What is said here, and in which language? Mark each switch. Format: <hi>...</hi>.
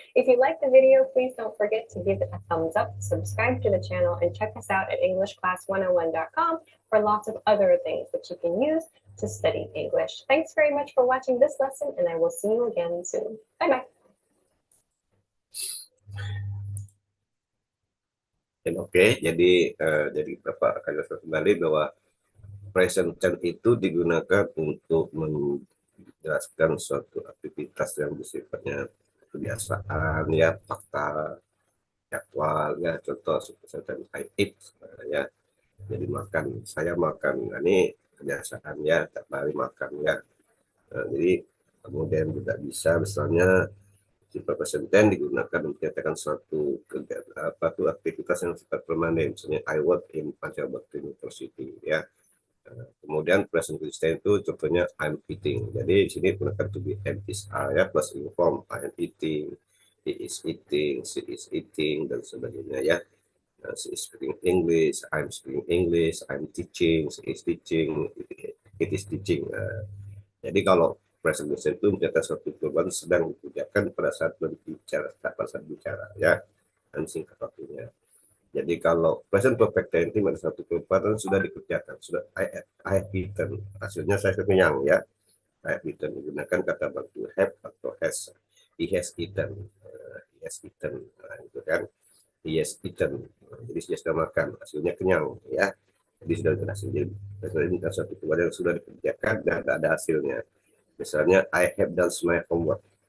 <en>If you like the video, please don't forget to give it a thumbs up, subscribe to the channel, and check us out at EnglishClass101.com for lots of other things that you can use to study English. Thanks very much for watching this lesson, and I will see you again soon. Bye-bye.</en> <id>Dan oke, jadi Bapak akan jelaskan kembali bahwa present tense itu digunakan untuk menjelaskan suatu aktivitas yang bersifatnya kebiasaan, ya, fakta, jadwal, ya, contoh seperti</id> <en>I eat,</en> <id>ya, jadi makan, saya makan. Nah, ini kebiasaan, ya, tiap hari makan, ya. Jadi kemudian juga bisa misalnya sifat present tense digunakan untuk menyatakan suatu kegiatan apa tuh aktivitas yang sifat permanen, misalnya</id> <en>I work in Pancabakti University,</en> <id>ya. Kemudian present tense itu contohnya</id> <en>I'm eating.</en> <id>Jadi di sini gunakan to be and is are, ya, plus inform</id> <en>I am eating, he is eating,</en> <id>she is eating, dan sebagainya, ya.</id> <en>She is speaking English, I'm speaking English, I'm teaching, she is teaching, it is teaching.</en> <id>Jadi kalau present tense itu mencatat suatu perubahan sedang dikerjakan pada saat berbicara, pada saat bicara, ya, dan singkat waktunya. Jadi kalau present perfect tense pada satu perbuatan sudah dikerjakan, sudah</id> <en>I have eaten,</en> <id>hasilnya saya kenyang, ya.</id> <en>I have eaten</en> <id>menggunakan kata bantu have atau has.</id> <en>He has eaten, he has eaten,</en> <id>nah, itu kan.</id> <en>He has eaten,</en> <id>jadi dia sudah makan, hasilnya kenyang, ya. Jadi sudah berhasil. Jadi satu perbuatan yang sudah dikerjakan dan ada hasilnya. Misalnya</id> <en>I have done my homework.</en>